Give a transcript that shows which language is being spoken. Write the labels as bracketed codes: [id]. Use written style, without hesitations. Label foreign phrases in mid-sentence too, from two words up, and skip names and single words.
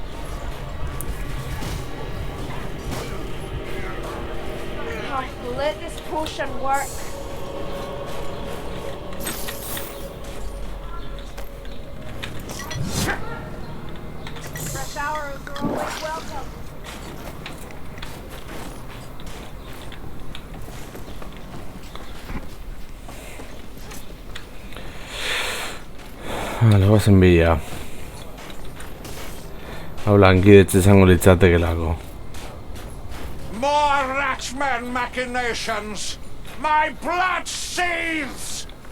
[en] Oh, let this potion work. Fresh hours are always welcome. [eu] Vale, goazen bila. Hau lankidetza izango litzatekelako. [en] More Ratchman machinations! My blood seethes!